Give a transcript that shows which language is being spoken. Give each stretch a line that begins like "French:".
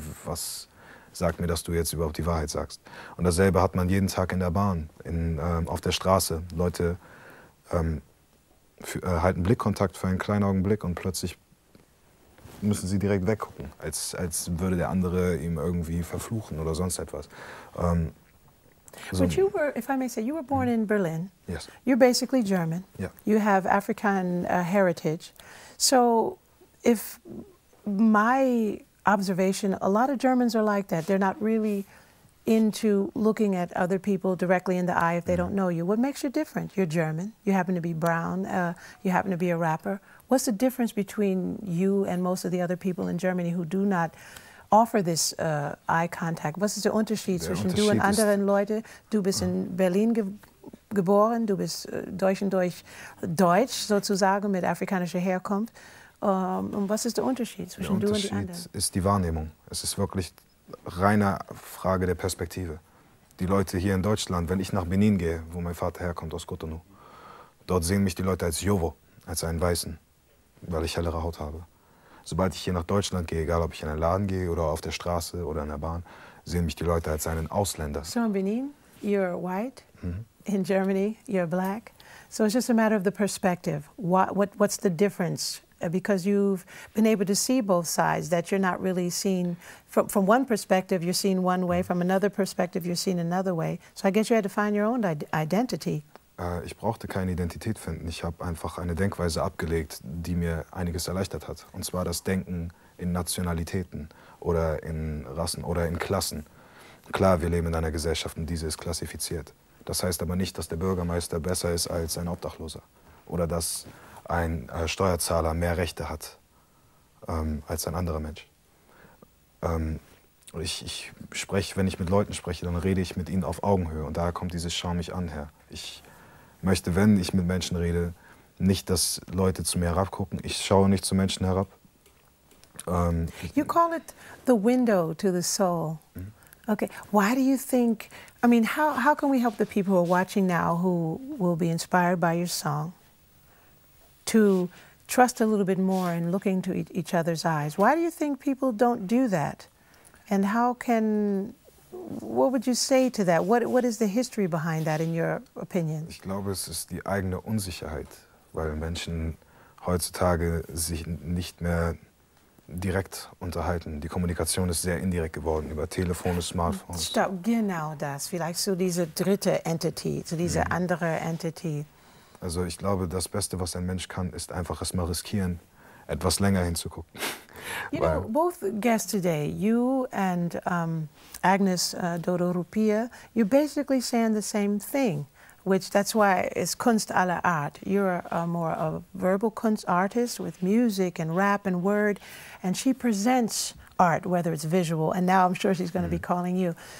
German: Was sagt mir, dass du jetzt überhaupt die Wahrheit sagst? Und dasselbe hat man jeden Tag in der Bahn, auf der Straße. Leute halten Blickkontakt für einen kleinen Augenblick und plötzlich müssen sie direkt weggucken, als würde der andere ihm irgendwie verfluchen oder sonst etwas.
English: But you were, if I may say, you were born in Berlin. Yes. You're basically German. Yeah. You have African heritage. So if my observation, a lot of Germans are like that. They're not really into looking at other people directly in the eye if they don't know you. What makes you different? You're German. You happen to be brown. You happen to be a rapper. What's the difference between you and most of the other people in Germany who do not offer this eye contact?
German: Was ist der Unterschied zwischen du und anderen Leuten? Du bist in Berlin geboren, du bist durch und durch Deutsch sozusagen mit afrikanischer Herkunft. Und was ist der Unterschied zwischen du und die anderen? Der Unterschied ist die Wahrnehmung. Es ist wirklich reine Frage der Perspektive. Die Leute hier in Deutschland, wenn ich nach Benin gehe, wo mein Vater herkommt, aus Cotonou, dort sehen mich die Leute als Jovo, als einen Weißen, weil ich hellere Haut habe. Sobald ich hier nach Deutschland gehe, egal ob ich in einen Laden gehe oder auf der Straße oder in der Bahn, sehen mich die Leute als einen Ausländer.
English: So in Benin, you're white. In Germany, you're black. So it's just a matter of the perspective. What's the difference? Because you've been able to see both sides, that you're not really seen, from one perspective you're seen one way, from another perspective you're seen another way. So I guess you had to find your own identity.
German: Ich brauchte keine Identität finden. Ich habe einfach eine Denkweise abgelegt, die mir einiges erleichtert hat. Und zwar das Denken in Nationalitäten oder in Rassen oder in Klassen. Klar, wir leben in einer Gesellschaft und diese ist klassifiziert. Das heißt aber nicht, dass der Bürgermeister besser ist als ein Obdachloser. Oder dass ein Steuerzahler mehr Rechte hat als ein anderer Mensch. Ich spreche, wenn ich mit Leuten spreche, dann rede ich mit ihnen auf Augenhöhe. Und daher kommt dieses Schau mich an her. Ich möchte, wenn ich mit Menschen rede, nicht, dass Leute zu mir herabgucken. Ich schaue nicht zu Menschen herab.
English: You call it the window to the soul. Okay, why do you think, I mean, how can we help the people who are watching now who will be inspired by your song to trust a little bit more in looking to each other's eyes? Why do you think people don't do that? And how can what would you say to that? What is the history behind that, in your opinion?
German: Ich glaube, es ist die eigene Unsicherheit, weil Menschen heutzutage sich nicht mehr direkt unterhalten. Die Kommunikation ist sehr indirekt geworden über Telefone, Smartphones. Stopp, genau das. Vielleicht so diese dritte Entity, so diese andere Entity. Also ich glaube, das Beste, was ein Mensch kann, ist einfach es mal riskieren, etwas länger hinzugucken.
English: You know, both guests today, you and Agnes Dodorupia, you're basically saying the same thing, which that's why it's
German: Kunst aller Art.
English: You're more a verbal Kunst artist with music and rap and word, and she presents art, whether it's visual, and now I'm sure she's going to be calling you.